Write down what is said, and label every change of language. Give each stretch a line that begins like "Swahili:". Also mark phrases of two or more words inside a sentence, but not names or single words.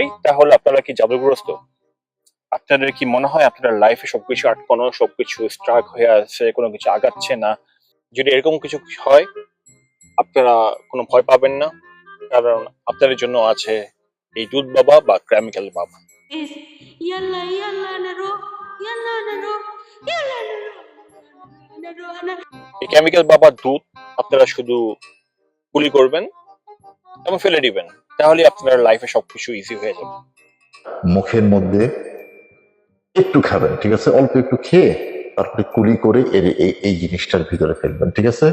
Bangla: তাহলে আপনারা কি জাদুগ্রস্ত? আপনাদের কি মনে হয় আপনাদের লাইফে সবকিছু আটকানো, সবকিছু স্ট্রাক হয়ে আছে, কোনো কিছু আগাচ্ছে না? যদি এরকম কিছু হয়, আপনারা কোনো ভয় পাবেন না, কারণ আপনাদের জন্য আছে এই দুধ বাবা বা কেমিক্যাল বাবা। Yalla yalla naro, yalla naro, yalla naro, naro naro. এই কেমিক্যাল বাবার দুধ আপনারা শুধু কুলি করবেন এবং ফেলে দিবেন, তাহলে আপনার লাইফে সবকিছু ইজি হয়ে যাবে। মুখের মধ্যে একটু খাবেন, ঠিক আছে, অল্প একটু খেয়ে তারপরে কুলি করে এই জিনিসটার ভিতরে ফেলবেন, ঠিক আছে।